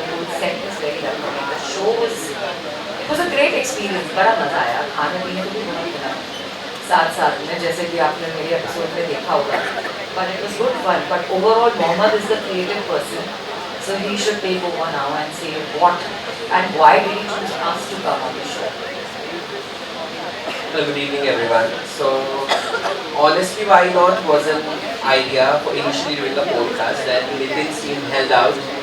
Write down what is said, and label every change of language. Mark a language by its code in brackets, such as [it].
[en] The whole set is very welcoming. The show was a great experience. [hi] बड़ा मजा आया, खाने पीने को भी बड़ा मिला साथ में, जैसे कि आपने मेरे एपिसोड में देखा होगा। [en] But it was good fun. But overall, Mohammed is the creative person, so he should take over now and say what and why did he choose us to come on the show. Well, good evening everyone. So, Honestly Why Not was an idea for initially doing a podcast that Nitin's team held out